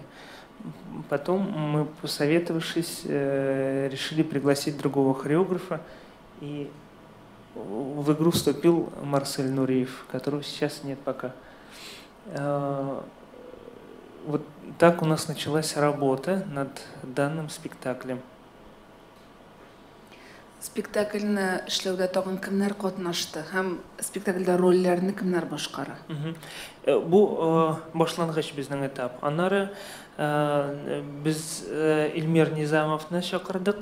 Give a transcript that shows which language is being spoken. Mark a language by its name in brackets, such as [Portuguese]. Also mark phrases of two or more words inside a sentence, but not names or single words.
[Russian] Потом мы, посоветовавшись, решили пригласить другого хореографа, и в игру вступил Марсель Нуриев, которого сейчас нет пока. Вот так у нас началась работа над данным спектаклем. [Tatar] Спектакльне эшләүдә тагын кемнәр катнашты һәм спектакльдә рольләрне кемнәр башкара? Бу башлангыч безнең этап. Аннары без Илмир Низамовны чакырдык.